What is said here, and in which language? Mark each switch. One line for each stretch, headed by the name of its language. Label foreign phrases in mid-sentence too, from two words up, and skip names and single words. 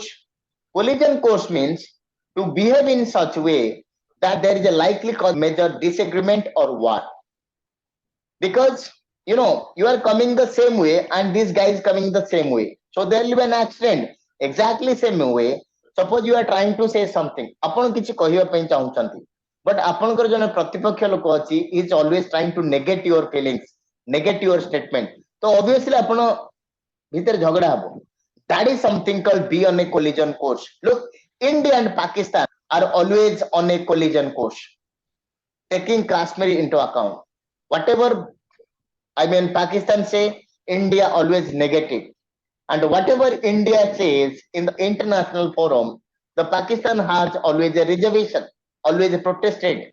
English: Collision course means to behave in such a way that there is a likely cause major disagreement or war. Because you are coming the same way and this guy is coming the same way. So there will be an accident. Exactly same way. Suppose you are trying to say something.
Odia: ଆପଣ କିଛି କହିବା ପାଇଁ ଚାହୁଁଛନ୍ତି.
English: But
Odia: ଆପଣଙ୍କର ଜଣେ ପ୍ରତିପକ୍ଷ ଲୋକ ଅଛି
English: is always trying to negate your feelings, negate your statement. So obviously
Odia: ଆପଣ ଭିତରେ ଝଗଡା ହବ.
English: That is something called be on a collision course. Look, India and Pakistan are always on a collision course, taking Kashmir into account. Whatever Pakistan say, India always negative. And whatever India says in the international forum, the Pakistan has always a reservation, always protested.